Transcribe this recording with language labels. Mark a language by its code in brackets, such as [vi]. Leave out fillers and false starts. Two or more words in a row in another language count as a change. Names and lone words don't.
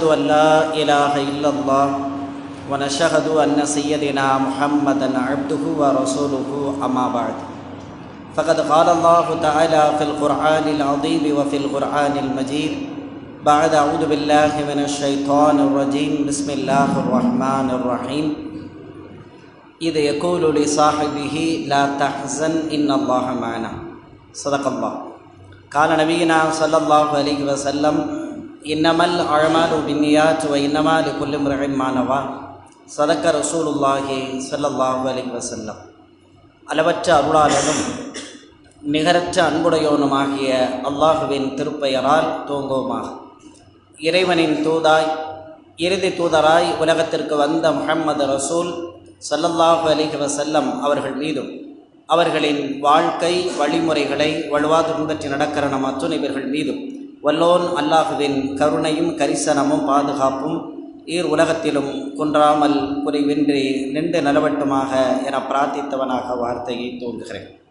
[ar] أن لا إله إلا الله ونشهد أن سيدنا محمدا عبده ورسوله أما بعد فقد قال الله تعالى في القرآن العظيم وفي القرآن المجيد بعد أعوذ بالله من الشيطان الرجيم بسم الله الرحمن الرحيم إذ يقول لصاحبه لا تحزن إن الله معنا صدق الله. قال نبينا صلى الله عليه وسلم إنما الأعمال بالنيات وإنما لكل امرئ ما نوى صدق رسول الله صلى الله عليه وسلم. [ta] அளவற்ற அருளாளனும் நிகரற்ற அன்புடையோனுமாகிய அல்லாஹுவின் திருப்பெயரால் துவங்குவோமாக. இறைவனின் தூதாய் இறுதி தூதராய் உலகத்திற்கு வந்த முஹம்மது ரசூல் [ar] صلى الله عليه وسلم [ta] அவர்கள் மீதும் அவர்களின் வாழ்க்கை வழிமுறைகளை வலுவாது பின்பற்றி நடக்கிற நம் அத்துணை பேர்கள் மீதும் வல்லோன் அல்லாஹுவின் கருணையும் கரிசனமும் பாதுகாப்பும் உலகத்திலும் குன்றாமல் குறைவின்றி நின்று நிலவட்டுமாக என பிரார்த்தித்தவனாக வார்த்தையை தோன்றுகிறேன்.